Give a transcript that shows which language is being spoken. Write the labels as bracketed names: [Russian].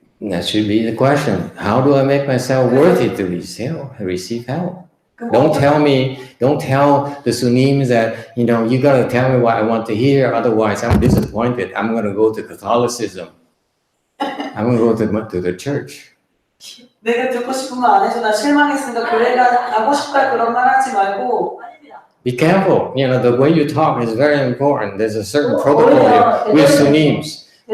[English] That should be the question. How do I make myself worthy to receive help? Don't tell the Sunims that, you got to tell me what I want to hear, otherwise I'm disappointed. I'm going to go to Catholicism. I'm going to go to the church. [Korean] 내가 듣고 싶은 거 안 해서 나 실망했으니까 교회 가고 싶다 그런 말 하지 말고 [English] Be careful. The way you talk is very important. There's a certain protocol here with Sunims.